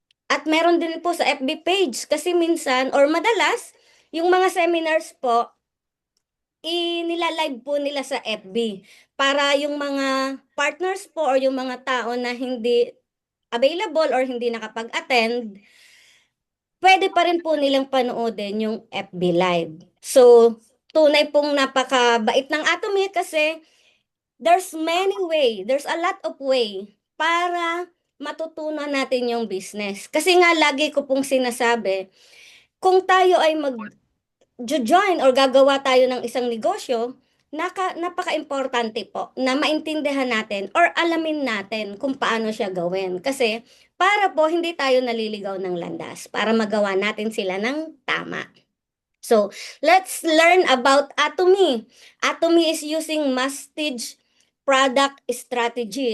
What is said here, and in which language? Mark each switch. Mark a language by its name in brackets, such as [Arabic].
[Filipino] At meron din po sa FB page kasi minsan or madalas yung mga seminars po inilalive po nila sa FB para yung mga partners po or yung mga tao na hindi available or hindi nakapag-attend, pwede pa rin po nilang panoodin yung FB Live. So, tunay pong napakabait ng Atomy kasi [English] there's many way, there's a lot of way [Filipino] para matutunan natin yung business. Kasi nga lagi ko pong sinasabi, kung tayo ay mag-join or gagawa tayo ng isang negosyo, napaka-importante po na maintindihan natin or alamin natin kung paano siya gawin. Kasi para po hindi tayo naliligaw ng landas, para magawa natin sila ng tama. [English] So, let's learn about Atomy. Atomy is using Mastage product strategy.